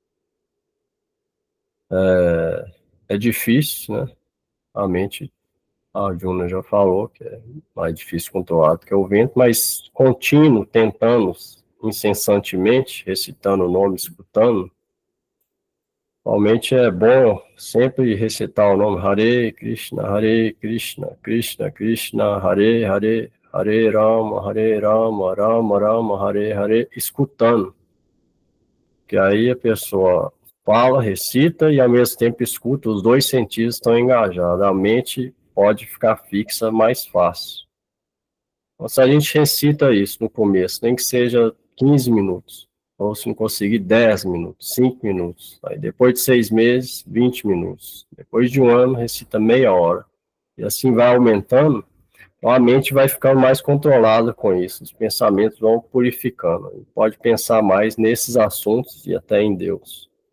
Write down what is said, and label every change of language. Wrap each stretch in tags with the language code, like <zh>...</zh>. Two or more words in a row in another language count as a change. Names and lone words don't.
<pt>É difícil, né? A mente, a Arjuna já falou, que é mais difícil controlar do que o vento, mas contínuo, tentando incessantemente, recitando o nome, escutando, realmente é bom sempre recitar o nome</pt> <sa>Hare Krishna, Krishna Krishna, Hare Hare, Hare Rama, Rama Rama, Hare Hare,</sa> <pt>escutando. Que aí a pessoa fala, recita e ao mesmo tempo escuta, os dois sentidos estão engajados. A mente pode ficar fixa mais fácil. Então, se a gente recita isso no começo, nem que seja 15 minutos, ou se não conseguir 10 minutos, 5 minutos, aí depois de 6 meses, 20 minutos, depois de um ano, recita meia hora, e assim vai aumentando, então a mente vai ficando mais controlada com isso, os pensamentos vão purificando, pode pensar mais nesses assuntos e até em Deus.</pt>